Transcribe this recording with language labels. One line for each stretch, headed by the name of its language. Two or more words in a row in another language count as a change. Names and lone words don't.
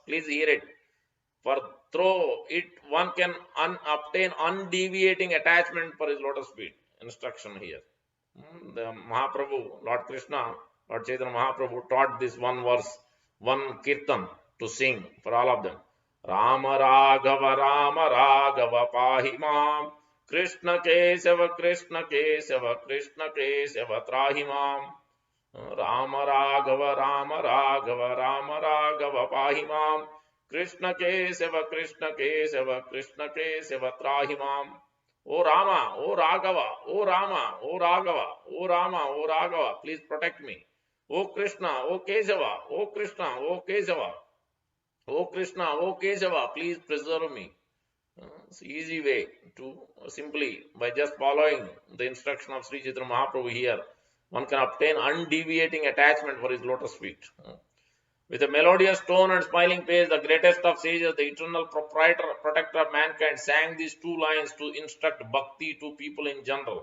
English: Please hear it. For through it one can obtain undeviating attachment for his lotus feet. Instruction here. The Mahaprabhu, Lord Krishna, Lord Chaitanya Mahaprabhu taught this one verse, one kirtan to sing for all of them.
Sanskrit: Rama Raghava Pahi Mam, Krishna Kesava Krishna Kesava Trahi Mam. Rama Raghava Pahi Mam, Krishna Kesava Krishna Kesava Trahi Mam.
English: O Rama, O Raghava, O Rama, O Raghava, O Rama, O Raghava, please protect me. O Krishna, O Kesava, O Krishna, O Kesava, O Krishna, O Kesava, please preserve me. It's an easy way to simply, by just following the instruction of Sri Chaitanya Mahaprabhu here, one can obtain undeviating attachment for his lotus feet. With a melodious tone and smiling face, the greatest of sages, the eternal protector of mankind, sang these two lines to instruct bhakti to people in general.